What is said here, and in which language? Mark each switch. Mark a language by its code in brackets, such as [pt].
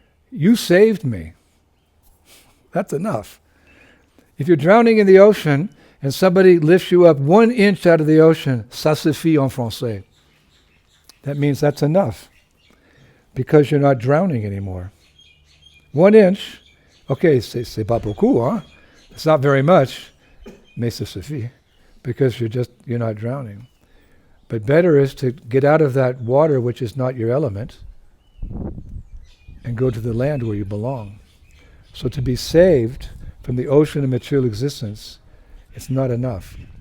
[en] You saved me. That's enough. If you're drowning in the ocean and somebody lifts you up 1 inch out of the ocean, [fr] ça suffit en français. [en] That means that's enough, because you're not drowning anymore. 1 inch, okay, [fr] c'est pas beaucoup, hein? [en] It's not very much, [fr] mais ça suffit, [en] because you're not drowning. But better is to get out of that water which is not your element and go to the land where you belong. So to be saved from the ocean of material existence, it's not enough.